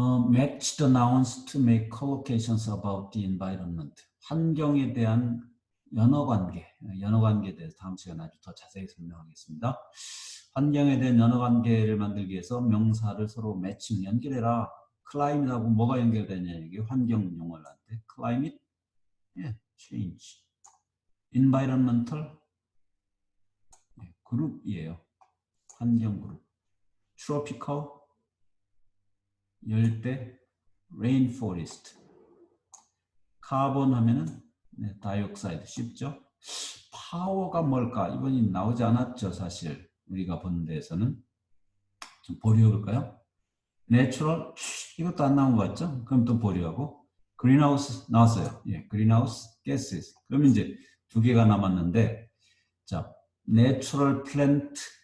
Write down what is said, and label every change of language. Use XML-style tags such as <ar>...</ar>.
<en>Match the nouns to make collocations about the environment.</en> <ko>환경에 대한 연어관계에 대해서 다음 시간에 아주 더 자세히 설명하겠습니다. 환경에 대한 연어관계를 만들기 위해서 명사를 서로 매칭, 연결해라. climate하고 뭐가 연결되냐, 이게 환경 용어를 할 때. climate, change. environmental, 그룹이에요. 환경 그룹.</ko> <en>tropical, 열대, rainforest.</en> <ko>카본 하면은 다이옥사이드 쉽죠? 파워가 뭘까? 이번이 나오지 않았죠, 사실. 우리가 본 데에서는. 좀 보류해볼까요? 내추럴, 이것도 안 나온 것 같죠? 그럼 또 보류하고. 그린하우스 나왔어요. 그린하우스 가스. 그럼 이제 두 개가 남았는데, 자, 내추럴 플랜트.</ko>